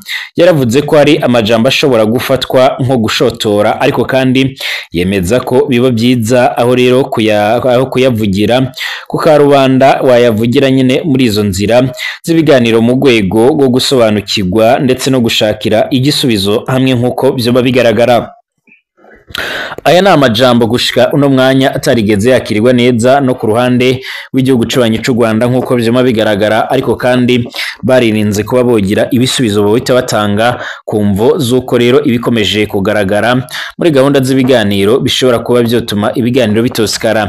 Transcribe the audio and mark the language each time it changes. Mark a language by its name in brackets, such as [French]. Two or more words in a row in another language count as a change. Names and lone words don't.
[Rundi] Yaravuze ko hari amajambo ashobora gufatwa nko gushotora, ariko kandi yemeza ko biba byiza aho rero kuyavugira ku karubanda wayavugira nyine muri izo nzira z'ibiganiro mu rwego rwo gusobanukirwa ndetse no gushakira igisubizo hamwe nk'uko byoba bigaragara. Aya ni amajambo gushika uno mwanya atarigeze yakirirwa neza no ku ruhande w'igihugu cy'ubanyi cy'u Rwanda nk'uko byoma bigaragara, ariko kandi baririnze kuba bogira ibisubizo bohita batanga ku mvo z'uko rero ibikomeje kugaragara muri gahunda z'ibiganiro bishobora kuba byotuma ibiganiro bitosikara.